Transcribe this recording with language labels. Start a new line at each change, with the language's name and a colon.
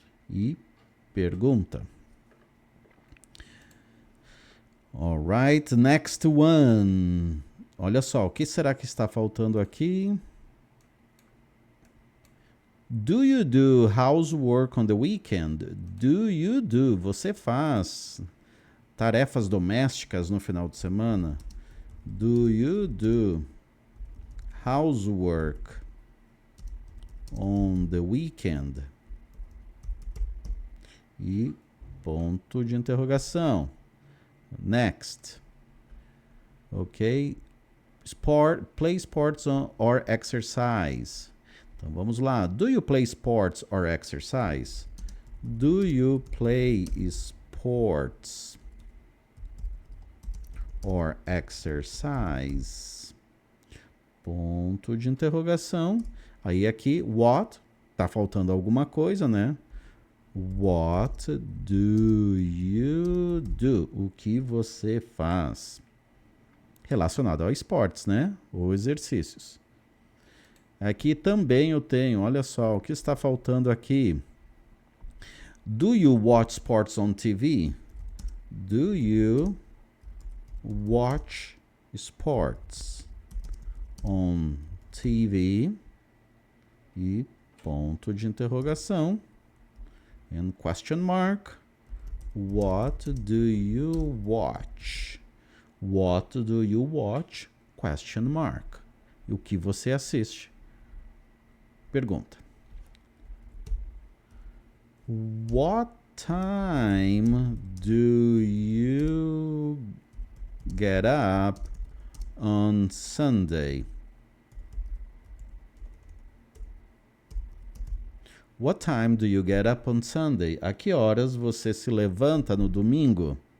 Portuguese: E pergunta.
English: Alright, next one.
Portuguese: Olha só, o que será que está faltando aqui?
English: Do you do housework on the weekend? Do you do?
Portuguese: Você faz tarefas domésticas no final de semana?
English: Do you do housework on the weekend?
Portuguese: E ponto de interrogação.
English: Next. Ok. Play sports or exercise.
Portuguese: Então vamos lá.
English: Do you play sports or exercise? Do you play sports or exercise?
Portuguese: Ponto de interrogação. Aí aqui, what? Tá faltando alguma coisa, né?
English: What do you do?
Portuguese: O que você faz? Relacionado ao esportes, né? Ou exercícios. Aqui também eu tenho, olha só, o que está faltando aqui.
English: Do you watch sports on TV? Do you watch sports on TV?
Portuguese: E ponto de interrogação.
English: And question mark. What do you watch? What do you watch? Question mark.
Portuguese: E o que você assiste? Pergunta.
English: What time do you get up on Sunday? What time do you get up on Sunday?
Portuguese: A que horas você se levanta no domingo?